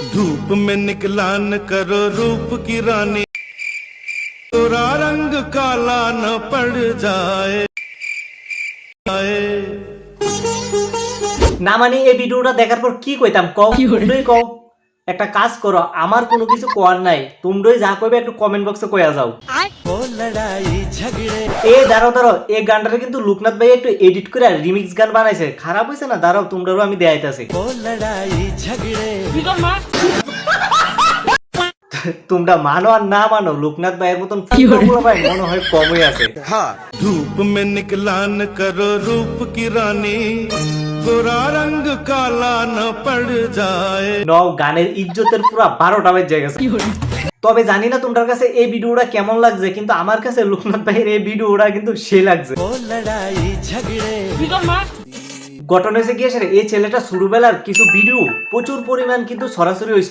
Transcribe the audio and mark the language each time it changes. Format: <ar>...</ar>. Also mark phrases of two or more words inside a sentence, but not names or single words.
<hi>धूप में निकला न करो रूप की रानी, गोरा रंग काला न पड़ जाए।</hi> <bn>না মানে এই ভিডিওটা দেখার পর কি কইতাম কও, তোমরাই কও। একটা কাজ করো, আমার কোনো কিছু কোয়ার নাই, তোমরাই যা কইবে একটু কমেন্ট বক্সে কইয়া যাও। এই দাঁড়াও, এই গানটারে কিন্তু লোকনাথ ভাই একটু এডিট করে রিমিক্স গান বানাইছে, খারাপ হইছে না? দাঁড়াও, তোমরাও আমি দেখাইতাছি। তোমরা মানো আর না মানো, লোকনাথ ভাইয়ের মতন ভাই মনে হয় কমই আছে।</bn> <hi>धूप में निकला न करो रूप की रानी, गोरा रंग काला न पड़ जाए।</hi> <bn>নও, গানের ইজ্জতের পুরো 12টা বেজে গেছে। তবে জানি না তোমার কাছে এই ভিডিওটা কেমন লাগছে, কিন্তু আমার কাছে লোকনাথ ভাইয়ের এই ভিডিওটা কিন্তু সেই লাগছে। ঘটনা হয়েছে কি আসলে, এই ছেলেটা ছোটবেলার কিছু ভিডিও প্রচুর পরিমাণ কিন্তু সরাসরি হয়েছিল।</bn>